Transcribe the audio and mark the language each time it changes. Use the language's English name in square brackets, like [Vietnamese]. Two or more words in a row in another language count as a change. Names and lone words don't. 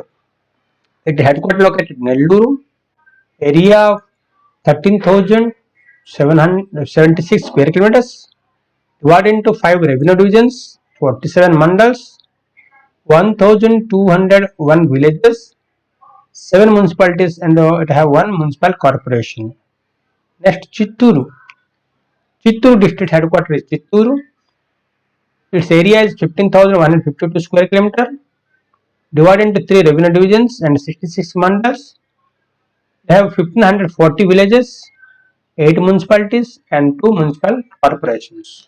[English] It headquarters located in Nellore. Area of 13,776 square kilometers. Divided into 5 revenue divisions, 47 mandals, 1,201 villages, 7 municipalities, and it have 1 municipal corporation. Next, Chitturu. Chitturu district headquarters is Chitturu. Its area is 15,152 square kilometers. Divided into 3 revenue divisions and 66 mandals. They have 1,540 villages, 8 municipalities, and 2 municipal corporations.